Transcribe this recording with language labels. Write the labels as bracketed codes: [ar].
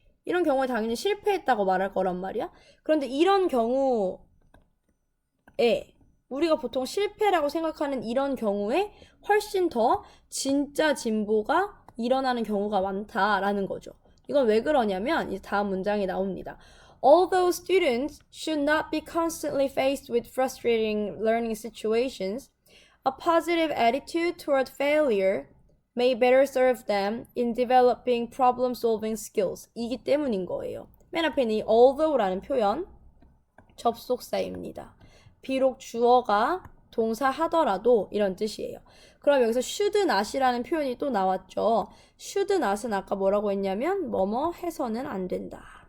[ko] 이런 경우에 당연히 실패했다고 말할 거란 말이야. 그런데 이런 경우에 우리가 보통 실패라고 생각하는 이런 경우에 훨씬 더 진짜 진보가 일어나는 경우가 많다라는 거죠. 이건 왜 그러냐면 이제 다음 문장이 나옵니다. [en] Although students should not be constantly faced with frustrating learning situations, a positive attitude toward failure may better serve them in developing problem-solving skills. [ko] 이기 때문인 거예요. 맨 앞에 있는 이 although라는 표현, 접속사입니다. 비록 주어가 동사 하더라도 이런 뜻이에요. 그럼 여기서 should not이라는 표현이 또 나왔죠. should not은 아까 뭐라고 했냐면 뭐뭐 해서는 안 된다.